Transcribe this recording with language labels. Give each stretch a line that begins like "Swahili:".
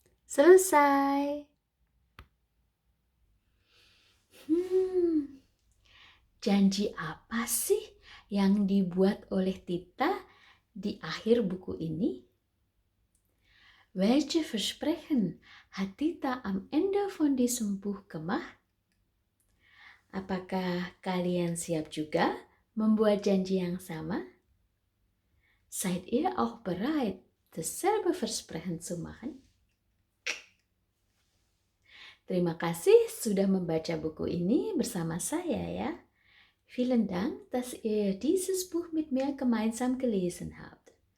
Indonesian: Selesai. Janji apa sih yang dibuat oleh Tita di akhir buku ini?
German: Welche Versprechen hat Tita am Ende von diesem Buch gemacht?
Indonesian: Apakah kalian siap juga membuat janji yang sama?
German: Seid ihr auch bereit, dasselbe Versprechen zu machen?
Indonesian: Terima kasih sudah membaca buku ini bersama saya ya.
German: Vielen Dank, dass ihr dieses Buch mit mir gemeinsam gelesen habt.